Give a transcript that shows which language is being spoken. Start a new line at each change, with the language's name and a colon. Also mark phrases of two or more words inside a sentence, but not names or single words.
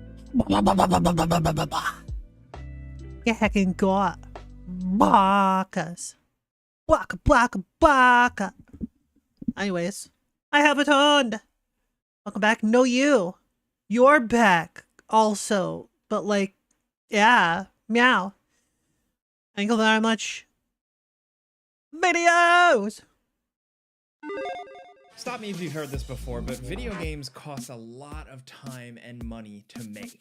English: Hacking got bacas. Baka baka baka. Anyways, I have returned. Welcome back. No, you're back also, but like, yeah, meow. Thank you very much. Videos. Stop me if you've heard this before, but video games cost a lot of time and money to make.